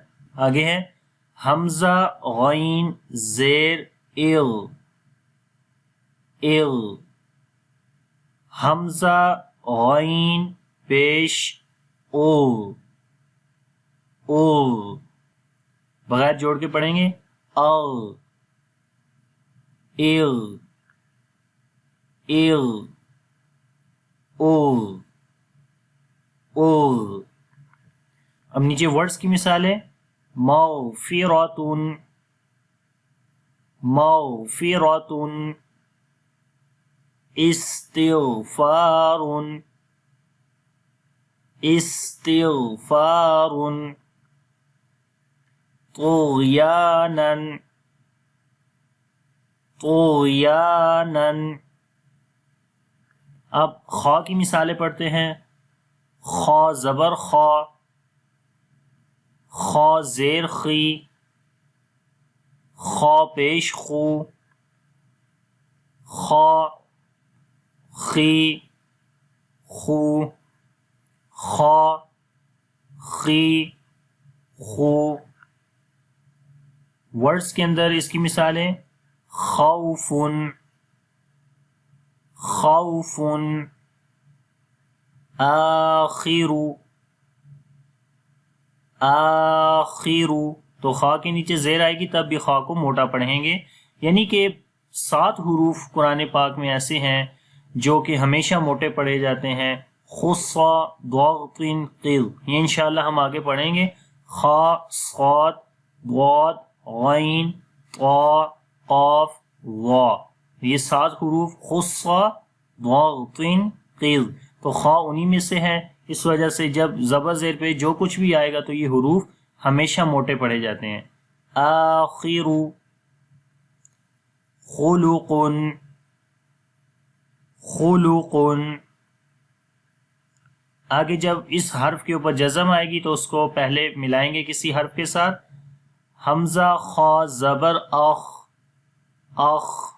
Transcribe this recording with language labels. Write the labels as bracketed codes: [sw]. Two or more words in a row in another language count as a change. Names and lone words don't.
[ur] آگے ہے حمزہ غین زیر ایل، ایل، حمزہ غین پیش او، او، بغیر جوڑ کے پڑھیں گے او، ایل، ایل، او، او۔ اب نیچے ورڈز کی مثال ہے [ar] مغفرۃ، مغفرۃ، استغفار، استغفار، طغیانا، طغیانا۔ [ur] اب خا کی مثالیں پڑھتے ہیں، خا زبر خا، خا زیر خی، خا پیش خو، خا، خی، خو، خا، خی، خو۔ ورڈز کے اندر اس کی مثالیں [ar] خوف، خوف، آخر، آخر، [ur] تو خا کے نیچے زیر آئے گی تب بھی خا کو موٹا پڑھیں گے، یعنی کہ 7 حروف قرآن پاک میں ایسے ہیں جو کہ ہمیشہ موٹے پڑھے جاتے ہیں، [ar] خصا، ضغط، قل، [ur] یہ انشاءاللہ ہم آگے پڑھیں گے، خا، صاد، ضاد، غین، طا، قاف، ظا، یہ 7 حروف [ar] خصا، ضغط، قل، [ur] تو خا انہی میں سے ہے، اس وجہ سے جب زبر زیر پہ جو کچھ بھی آئے گا تو یہ حروف ہمیشہ موٹے پڑھے جاتے ہیں۔ [ar] آخر، خلق، خلق۔ [ur] آگے جب اس حرف کے اوپر جزم آئے گی تو اس کو پہلے ملائیں گے کسی حرف کے ساتھ، حمزہ خا زبر اخ، اخ،